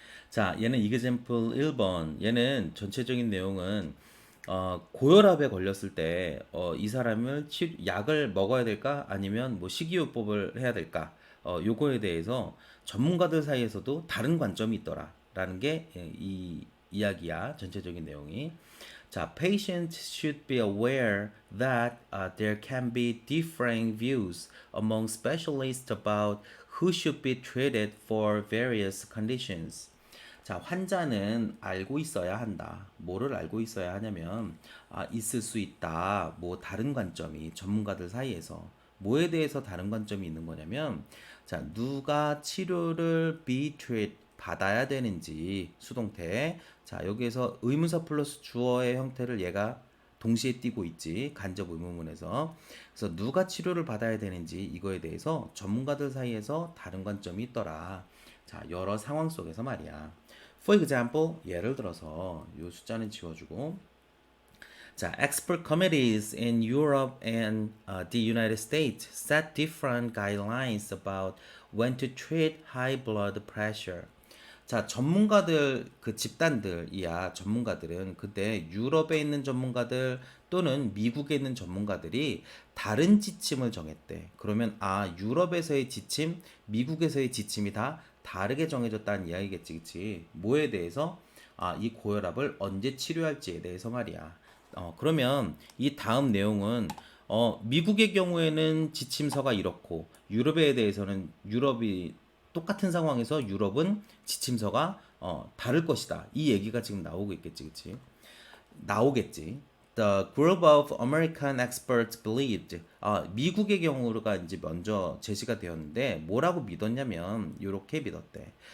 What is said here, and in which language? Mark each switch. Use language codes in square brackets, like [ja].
[ko] 자, 얘는 example 1번. 얘는 전체적인 내용은 고혈압에 걸렸을 때 이 사람을 약을 먹어야 될까? 아니면 뭐 식이요법을 해야 될까? 요거에 대해서 전문가들 사이에서도 다른 관점이 있더라. 라는 게 이 이야기야. 전체적인 내용이. [en] 자, patients should be aware that there can be differing views among specialists about who should be treated for various conditions. [ko] 자, 환자는 알고 있어야 한다. 뭐를 알고 있어야 하냐면, 있을 수 있다. 뭐 다른 관점이 전문가들 사이에서 뭐에 대해서 다른 관점이 있는 거냐면, 자, 누가 치료를 be treat 받아야 되는지 수동태. 자, 여기에서 의문사 플러스 주어의 형태를 얘가 동시에 띄고 있지. 간접 의문문에서. 그래서 누가 치료를 받아야 되는지 이거에 대해서 전문가들 사이에서 다른 관점이 있더라. 자, 여러 상황 속에서 말이야. [en] For example, [ko] 예를 들어서 이 숫자는 지워주고 자, [en] expert committees in Europe and the United States set different guidelines about when to treat high blood pressure. [ko] 자, 전문가들, 그 집단들이야, 전문가들은. 근데 유럽에 있는 전문가들 또는 미국에 있는 전문가들이 다른 지침을 정했대. 그러면, 유럽에서의 지침, 미국에서의 지침이 다 다르게 정해졌다는 이야기겠지, 그치? 뭐에 대해서? 이 고혈압을 언제 치료할지에 대해서 말이야. 그러면 이 다음 내용은 미국의 경우에는 지침서가 이렇고 유럽에 대해서는 유럽이 똑같은 상황에서 유럽은 지침서가 다를 것이다. 이 얘기가 지금 나오고 있겠지, 그치? 나오겠지. [en] The group of American experts believed. [ko] 미국의 경우가 이제 먼저 제시가 되었는데 뭐라고 믿었냐면 이렇게 믿었대.